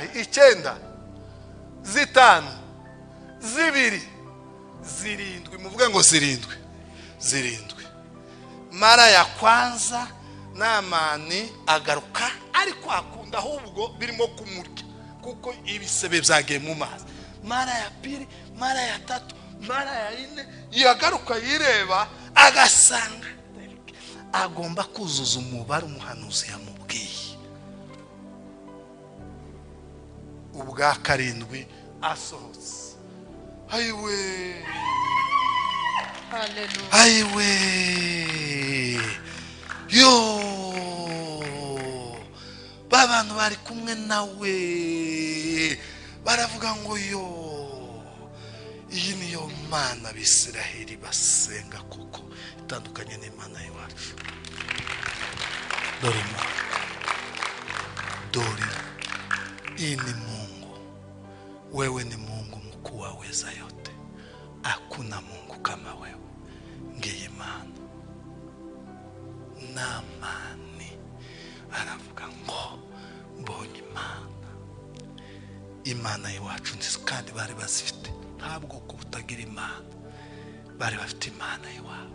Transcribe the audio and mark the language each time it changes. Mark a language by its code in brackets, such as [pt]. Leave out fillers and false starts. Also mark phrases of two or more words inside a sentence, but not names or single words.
[rw] 9, 5, 2, 7. Muvuge ngo 7. [sw] Mara ya kwanza [rw] Namani agaruka ariko akunda ahubwo birimo kumurya kuko ibisebe byagiye mu mazi. [sw] Mara ya pili, mara ya tatu, mara ya 4 [rw] yagaruka yireba agasanga agomba kuzuza umubare umuhanuzi yamubwiye. Ubwa 7 asohotse. Ayiwe, Hallelujah. ayiwe, yo babantu bari kumwe nawe baravuga ngo yo, iyi niyo Mana Abisiraheli basenga kuko itandukanye n'Imana yacu. Dore Imana, dore iyi ni Mungu. [sw] Wewe ni Mungu mkuu aweza yote, hakuna Mungu kama wewe. [rw] Ngiye Imana. Namani aravuga ngo mbonye Imana yacu nziza, kandi bari bazifite. Ntabwo ko butagira Imana, bari bafite Imana iwabo.